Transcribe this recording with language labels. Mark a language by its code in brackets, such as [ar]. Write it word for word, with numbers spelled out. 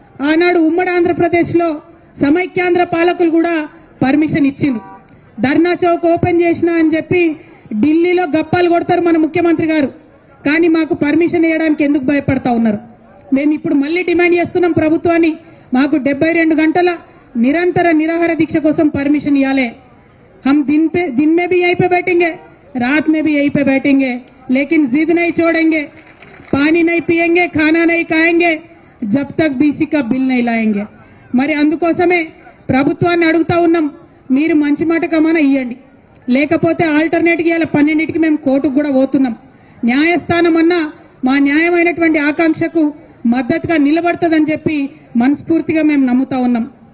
[te] ఆనాడు ఉమ్మడి ఆంధ్రప్రదేశ్లో సమైక్యాంధ్ర పాలకులు కూడా పర్మిషన్ ఇచ్చిండ్రు. ధర్నా చౌక్ ఓపెన్ చేసినా అని చెప్పి ఢిల్లీలో గప్పాలు కొడతారు మన ముఖ్యమంత్రి గారు, కానీ మాకు పర్మిషన్ ఇవ్వడానికి ఎందుకు భయపడతా ఉన్నారు? మేము ఇప్పుడు మళ్ళీ డిమాండ్ చేస్తున్నాం ప్రభుత్వాన్ని, మాకు డెబ్బై రెండు గంటల నిరంతర నిరాహార దీక్ష కోసం పర్మిషన్ ఇవ్వాలి. [hi] हम दिन पे दिन में भी यहीं पे बैठेंगे, रात में भी यहीं पे बैठेंगे, लेकिन जिद नहीं छोड़ेंगे, पानी नहीं पिएंगे, खाना नहीं खाएंगे, जब तक బీసీ का बिल नहीं लाएंगे. [te] మరి అందుకోసమే ప్రభుత్వాన్ని అడుగుతా ఉన్నాం, మీరు మంచి మాట కమన ఇవ్వండి, లేకపోతే ఆల్టర్నేట్గా ఇలా పన్నెండింటికి మేము కోర్టుకు కూడా పోతున్నాం. న్యాయస్థానం అన్నా మా న్యాయమైనటువంటి ఆకాంక్షకు మద్దతుగా నిలబడుతుందని చెప్పి మనస్ఫూర్తిగా మేము నమ్ముతా ఉన్నాం.